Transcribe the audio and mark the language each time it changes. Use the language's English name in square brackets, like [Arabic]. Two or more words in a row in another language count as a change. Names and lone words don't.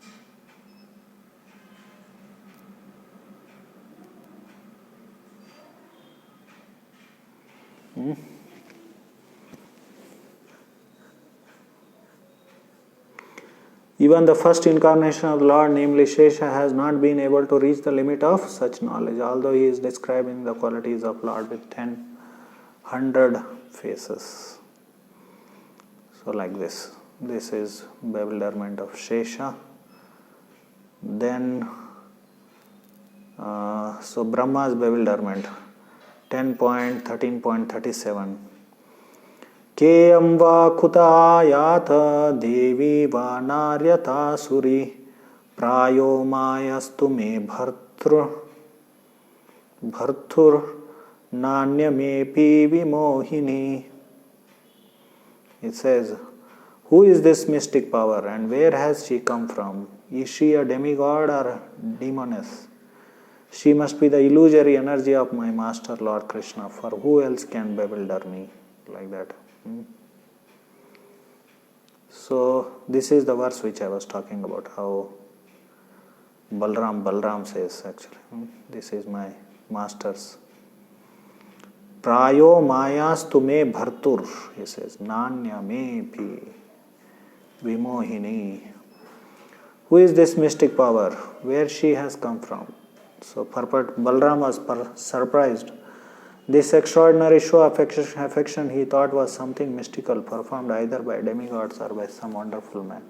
[English] Even the first incarnation of the Lord, namely Shesha, has not been able to reach the limit of such knowledge, although he is describing the qualities of Lord with 1,000 faces. So like this. This is bewilderment of Shesha. Then, so Brahma's bewilderment, 10.13.37. [Sanskrit] केयं वा कुतयाता देवी वा नार्यता सुरी प्रायो मायास्तु मे भर्तुर् नान्या मे पि विमोहिनी. [English] It says, who is this mystic power and where has she come from? Is she a demigod or a demoness? She must be the illusory energy of my master Lord Krishna, for who else can bewilder me? Like that. So this is the verse which I was talking about, how Balram says actually, this is my master's. [Sanskrit] प्रायो मायस् तुमे भर्तुर्, [English] he says, [Sanskrit] नान्या मे पि विमोहिनी. [English] Who is this mystic power? Where she has come from? So Balram was surprised. This extraordinary show of affection he thought was something mystical, performed either by demigods or by some wonderful man.